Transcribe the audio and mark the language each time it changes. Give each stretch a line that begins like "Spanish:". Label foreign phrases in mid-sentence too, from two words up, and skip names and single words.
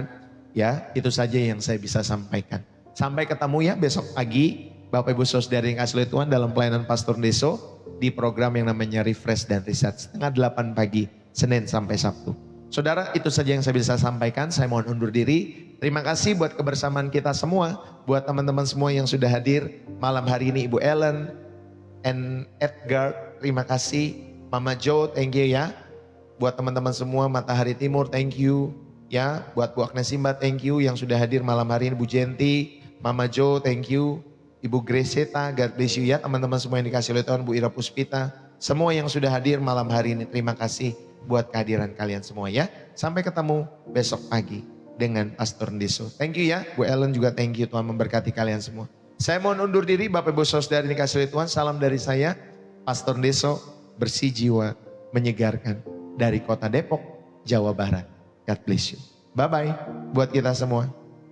Indonesian: Ya itu saja yang saya bisa sampaikan. Sampai ketemu ya besok pagi Bapak Ibu Saudari yang kasih Tuhan dalam pelayanan Pastor Deso di program yang namanya Refresh dan Reset setengah 8 pagi Senin sampai Sabtu. Saudara, itu saja yang saya bisa sampaikan. Saya mohon undur diri. Terima kasih buat kebersamaan kita semua. Buat teman-teman semua yang sudah hadir malam hari ini, Ibu Ellen and Edgar, terima kasih. Mama Jo,
English: thank you
Indonesian: ya. Buat teman-teman semua Matahari Timur,
English: thank you ya.
Indonesian: Buat Bu Agnes Simba,
English: thank you
Indonesian: yang sudah hadir malam hari ini. Bu Jenti, Mama Jo,
English: thank you.
Indonesian: Ibu Greseta,
English: God bless you
Indonesian: ya. Teman-teman semua yang dikasih oleh Tuhan, Bu Ira Puspita, semua yang sudah hadir malam hari ini, terima kasih buat kehadiran kalian semua ya. Sampai ketemu besok pagi dengan Pastor Deso.
English: Thank you
Indonesian: ya. Bu Ellen juga
English: thank you,
Indonesian: Tuhan memberkati kalian semua. Saya mohon undur diri Bapak Ibu Saudara dikasih oleh Tuhan. Salam dari saya, Pastor Deso, bersih jiwa, menyegarkan dari kota Depok, Jawa Barat.
English: God bless you. Bye-bye
Indonesian: buat kita semua.